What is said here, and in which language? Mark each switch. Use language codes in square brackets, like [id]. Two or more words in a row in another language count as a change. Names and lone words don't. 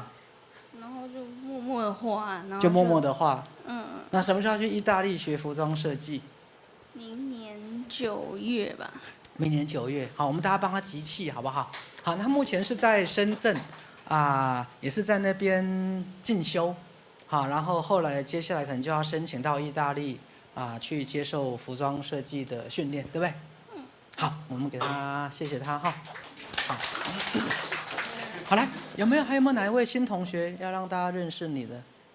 [zh] 然後就默默的畫，然後就默默的畫。嗯。那什麼時候去意大利學服裝設計？明年9月吧。明年9月，好，我們大家幫他集氣，好不好？好，他目前是在深圳，也是在那邊進修，好，然後後來接下來可能就要申請到意大利去接受服裝設計的訓練，對不對？好，我們給他謝謝他哈。好，好來，還有沒有哪一位新同學要讓大家認識你的？